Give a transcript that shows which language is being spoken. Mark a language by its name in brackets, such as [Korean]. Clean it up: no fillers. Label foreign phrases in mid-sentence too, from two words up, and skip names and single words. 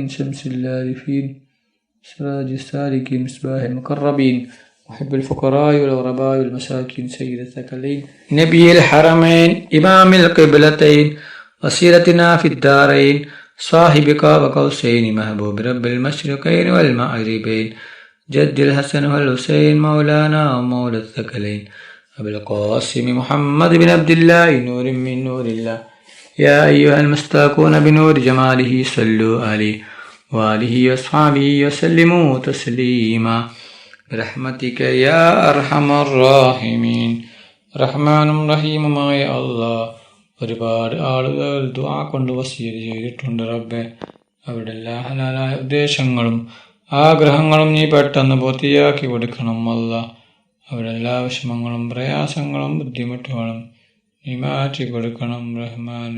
[Arabic] شمس العارفين سراج السالكين مصباح المقربين محب الفقراء والغرباء والمساكين سيد الثقلين نبي الحرمين إمام القبلتين وسيرتنا في الدارين صاحب قاب قوسين محبوب رب المشرقين والمغربين جد الحسن والحسين مولانا ومولى الثقلين أبي القاسم محمد بن عبد الله نور من نور الله. يا أيها المستاقون بنور جماله صلوا عليه وآله وأصحابه وسلموا تسليما برحمتك يا أرحم الراحمين. [Malayalam] റഹ്മാനും റഹീമുമായ അല്ലാഹ് ഒരുപാട് ആളുകൾ ദുആ കൊണ്ട് വസിയത്ത് ചെയ്തിട്ടുണ്ട് റബ്ബേ. അവരുടെ എല്ലാ ഹലാലായ ഉദ്ദേശങ്ങളും ആഗ്രഹങ്ങളും നീ പെട്ടെന്ന് പൂർത്തിയാക്കി കൊടുക്കണം അല്ലാഹ്. അവരുടെ എല്ലാ വിഷമങ്ങളും പ്രയാസങ്ങളും ബുദ്ധിമുട്ടുകളും നീ മാറ്റി കൊടുക്കണം റഹ്മാനെ.